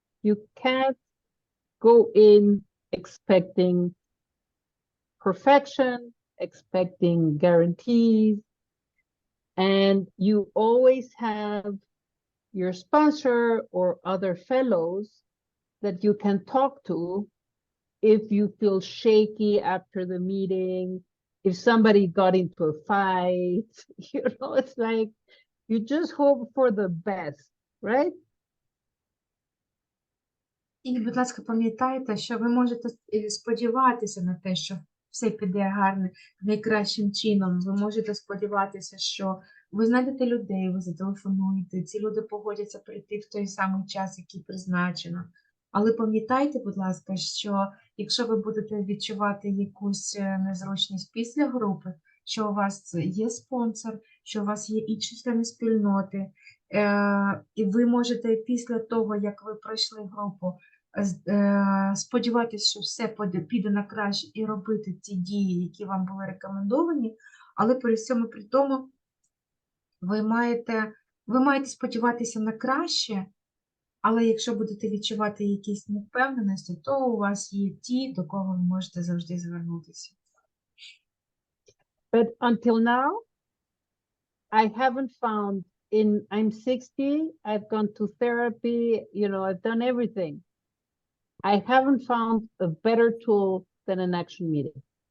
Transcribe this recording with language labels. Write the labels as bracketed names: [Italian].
[English] You can't go in expecting perfection, expecting guarantees, and you always have your sponsor or other fellows that you can talk to if you feel shaky after the meeting, if somebody got into a fight, it's like you just hope for the best, right? [Ukrainian] І, будь ласка, пам'ятайте, що ви можете сподіватися на те, що все піде гарно, найкращим чином. Ви можете сподіватися, що ви знайдете людей, ви зателефонуєте, ці люди погодяться прийти в той самий час, який призначено. Але пам'ятайте, будь ласка, що якщо ви будете відчувати якусь незручність після групи, що у вас є спонсор, що у вас є інші члени спільноти, і ви можете після того, як ви пройшли групу, сподіватися, що все піде на краще і робити ті дії, які вам були рекомендовані, але при всьому при тому ви маєте сподіватися на краще, але якщо будете відчувати якісь невпевненості, то у вас є ті, до кого ви можете завжди звернутися. [English] But until now, I haven't found I'm 60, I've gone to therapy, I've done everything. I haven't found a better tool than an action meeting.